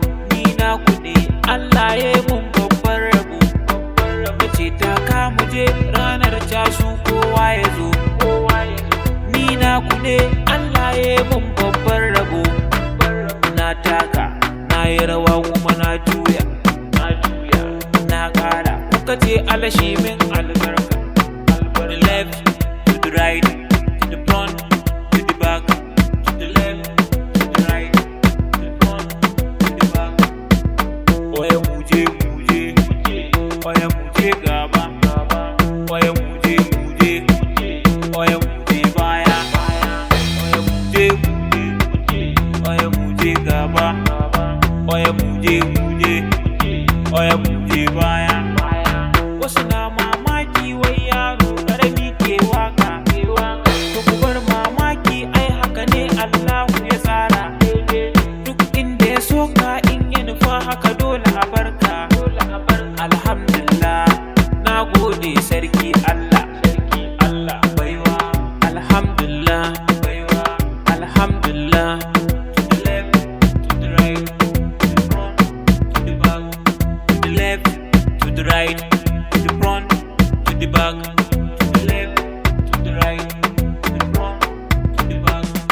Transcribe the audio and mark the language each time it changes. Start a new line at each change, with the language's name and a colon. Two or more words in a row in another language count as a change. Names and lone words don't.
Hausa: Ni na ku ne, Allah ya yi mun Babban rabo ce ta kamu je ranar cashu kowa ya zo. Ni na ku ne, Allah ya yi mun babban rabo. Na taka, na yi rawa kuma na juya. Na ƙara, kuka ce Allah shi min albarka.
English: To the left, to the right, to the front, to the back. To the left, to the right, to the front, to the back.
Hausa: Oya mu je, mu je, oya mu je gaba. Oya mu je, mu je, oya mu je baya. Oya mu je, mu je, oya mu je gaba. Oya mu je, mu je, oya mu je baya. Wasu na mamaki wai yaro ƙarami ke waka. To ku bar mamaki, ai haka ne Allahu ya tsara. Duk inda ya so ka, in ya nufa haka dole a barka. Alhamdulillah, na gode sarki Allah. Baiwa, alhamdulillah. Alhamdulillah.
English: To the left, to the right, to the front, to the back, to the left. to the right, to the front, to the back, to the left, to the right, to the front, to the back.